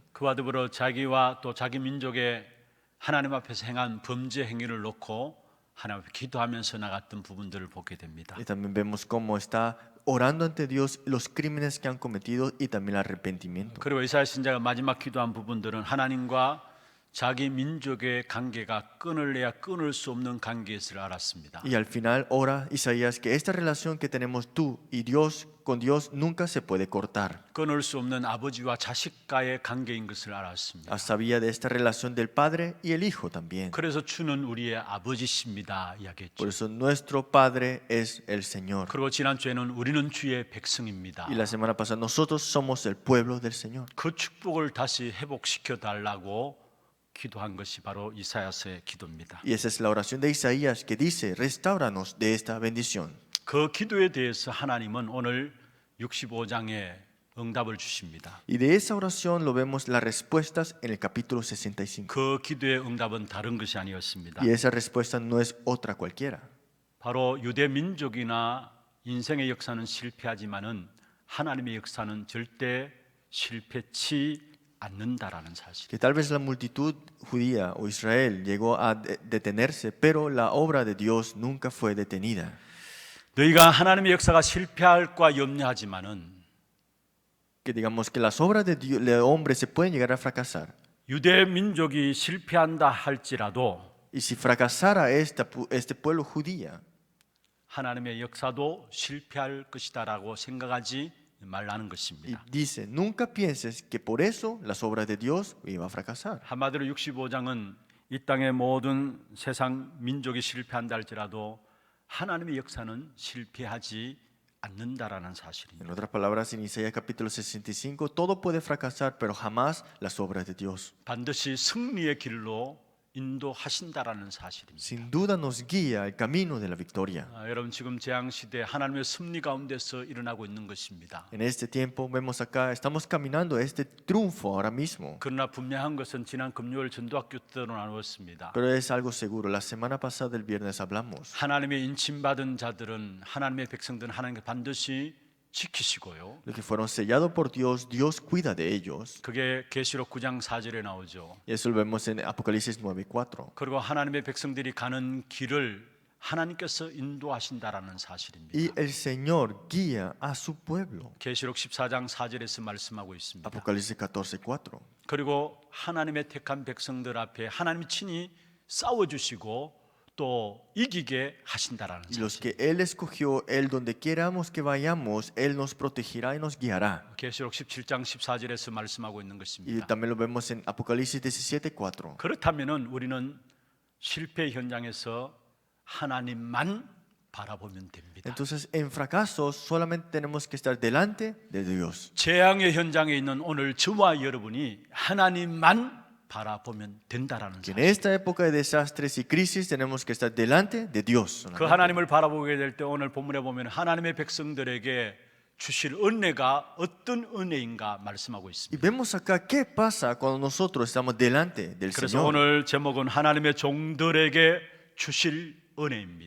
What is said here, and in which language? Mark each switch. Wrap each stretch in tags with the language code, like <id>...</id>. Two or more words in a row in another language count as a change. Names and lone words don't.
<ko>그와 더불어 자기와 또 자기 민족의 하나님 앞에서 행한 범죄 행위를 놓고 하나님 앞에 기도하면서 나갔던 부분들을 보게 됩니다.</ko> <es>Y también vemos cómo está orando ante Dios los crímenes que han cometido y también el arrepentimiento.</es> <ko>그리고 이사야 선지자가 마지막 기도한 부분들은 하나님과 자기 민족의 관계가 끊을래야 끊을 수 없는 관계였을 알았습니다.</ko> <es>Y al final ora Isaías que esta relación que tenemos tú y Dios con Dios nunca se puede cortar.</es> <ko>끊을 수 없는 아버지와 자식과의 관계인 것을 알았습니다.</ko> <es>Sabía de esta relación del Padre y el Hijo también.</es> <ko>그래서 주는 우리의 아버지십니다 이야기했죠.</ko> <es>Por eso nuestro Padre es el Señor.</es> <ko>그리고 지난주에는 우리는 주의 백성입니다.</ko> <es>Y la semana pasada nosotros somos el pueblo del Señor.</es> <ko>그 축복을 다시 회복시켜 달라고 기도한 것이 바로 이사야서의 기도입니다.</ko> <es>Y esa es la oración de Isaías que dice, restauranos de esta bendición.</es> <ko>그 기도에 대해서 하나님은 오늘 65장에 응답을 주십니다.</ko> <es>Y de esa oración lo vemos las respuestas en el capítulo 65.</es> <ko>그 기도의 응답은 다른 것이 아니었습니다.</ko> <es>Y esa respuesta no es otra cualquiera.</es> <ko>바로 유대 민족이나 인생의 역사는 실패하지만은 하나님의 역사는 절대 실패치 않는다라는 사실.</ko> <es>Que tal vez la multitud judía o Israel llegó a detenerse, pero la obra de Dios nunca fue detenida.</es> <ko>너희가 하나님의 역사가 실패할까 염려하지만은</ko> <es>Que digamos que las obras de Dios, de hombre se pueden llegar a fracasar.</es> <ko>유대 민족이 실패한다 할지라도</ko> <es>Y si fracasara este pueblo judía,</es> <ko>하나님의 역사도 실패할 것이다라고 생각하지 말라는</ko> <es>y</es> <ko>것입니다.</ko> <es>dice, nunca pienses que por eso las obras de Dios iban a fracasar.</es> <ko>한마디로 65장은 이 땅의 모든 세상 민족이 실패한다 할지라도 하나님의 역사는 실패하지 않는다라는 사실입니다.</ko> <es>En otras palabras, en Isaías capítulo 65, todo puede fracasar, pero jamás las obras de Dios.</es> <ko>반드시 승리의 길로 인도하신다라는 사실입니다.</ko> <es>Sin duda nos guía el camino de la victoria.</es> <ko>여러분 지금 재앙 시대 하나님의 섭리 가운데서 일어나고 있는 것입니다.</ko> <es>En este tiempo vemos acá, estamos caminando este triunfo ahora mismo.</es> <ko>그러나 분명한 것은 지난 금요일 전도학교 때로 나누었습니다.</ko> <es>Pero es algo seguro, la semana pasada, el viernes, hablamos.</es> <ko>하나님의 인침받은 자들은 하나님의 백성들은 하나님께 반드시 지키시고요.</ko> <es>Los que fueron sellados por Dios, Dios cuida de ellos.</es> <ko>그게 계시록 9장 4절에 나오죠.</ko> <es>Y eso lo vemos en Apocalipsis 9:4.</es> <ko>그리고 하나님의 백성들이 가는 길을 하나님께서 인도하신다라는 사실입니다.</ko> <es>Y el Señor guía a su pueblo.</es> <ko>계시록 14장 4절에서 말씀하고 있습니다.</ko> <es>Apocalipsis 14:4.</es> <ko>그리고 하나님의 택한 백성들 앞에 하나님이 친히 싸워주시고 또 이기게 하신다라는</ko> <es>Y los</es> <ko>사실.</ko> <es>que Él escogió, Él donde queramos que vayamos, Él nos protegerá y nos guiará.</es> <ko>계시록 17장 14절에서 말씀하고 있는</ko> <es>Y</es> <ko>것입니다.</ko> <es>también lo vemos en Apocalipsis 17:4.</es> <ko>그렇다면은 우리는 실패 현장에서 하나님만 바라보면 됩니다.</ko> <es>Entonces, en fracasos solamente tenemos que estar delante de Dios.</es> <ko>재앙의 현장에 있는 오늘 저와 여러분이 하나님만 바라보면 된다라는</ko> <es>Que en</es> <ko>사실.</ko> <es>esta época de desastres y crisis tenemos que estar delante de Dios.</es> <ko>그 하나님을 바라보게 될 때 오늘 본문에 보면 하나님의 백성들에게 주실 은혜가 어떤 은혜인가 말씀하고</ko> <es>Y</es> <ko>있습니다.</ko> <es>vemos acá qué pasa cuando nosotros estamos delante del</es> <ko>그래서</ko> <es>Señor.</es> <ko>오늘 제목은 하나님의 종들에게 주실 은혜입니다.</ko>